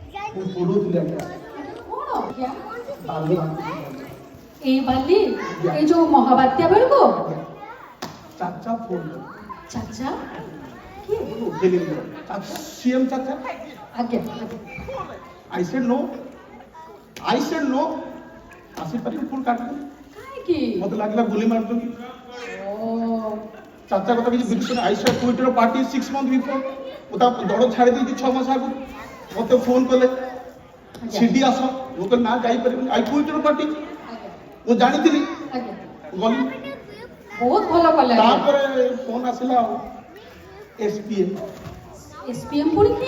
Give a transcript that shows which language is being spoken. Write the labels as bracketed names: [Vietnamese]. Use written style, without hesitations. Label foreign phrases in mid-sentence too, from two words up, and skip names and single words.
[Odia] ମୁଁ ପଢୁଥିଲି ଆଜ୍ଞା କଣ ଆଜ୍ଞା? ବାଲି ଏଇ ବାଲି ଏଇ ଯୋଉ ମହାବାତ୍ୟା ବେଳକୁ ଚାଚା ଫୋନ ଚାଚା କିଏ? ଉଠେଇଲି ଚାଚା ସିଏମ ଚାଚା ଆଜ୍ଞା [English] I said no. I said no. [Odia] ଆସିପାରିବି ଫୋନ କାଟିଦେଲି କାହିଁକି? ମତେ ଲାଗିଲା ଗୁଲି ମାରୁଛନ୍ତି ଓ ଚାଚା କଥା କିଛି ବିଲକୁଲ [English] I said Twitter party 6 months before [Odia] ମୁଁ ତା ଦଡ଼ ଛାଡ଼ି ଦେଇଛି 6 ମାସ ଆଗରୁ ମତେ ଫୋନ କଲେ ସିଡି ଆସ ମୁଁ କହିଲି ନା ଯାଇପାରିବିନି [English] I Twitter party [Odia] ଆଜ୍ଞା ମୁଁ ଜାଣିଥିଲି ଆଜ୍ଞା ଗଲି ବହୁତ ଭଲ କଲେ ତାପରେ ଫୋନ ଆସିଲା ଆଉ SPM ଏସପିଏମ ପୁଣି କିଏ?